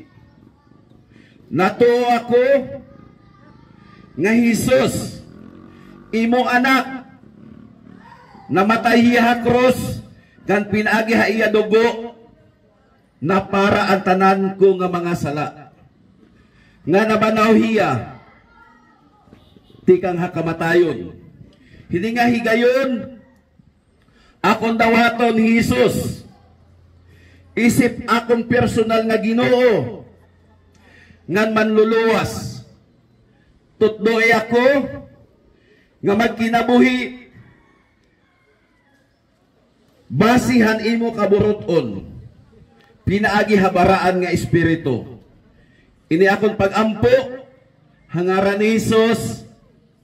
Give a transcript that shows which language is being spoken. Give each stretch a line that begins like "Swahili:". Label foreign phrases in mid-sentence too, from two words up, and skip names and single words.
Waray: Natuo ako nga Hesus imo anak namatay ha cross kan pinaagi ha iya dugo na para ang tanan ko nga mga sala nga nabanaw hiya tikang ha kamatayon. Hindi nga higayon akong dawaton Hesus isip akong personal nga Ginoo ngan manluluwas tutdoy ako nga magkinabuhi basihan imo kaburuton pinaagi habaraan nga espiritu ini akong pag-ampo hangaran ni Hesus.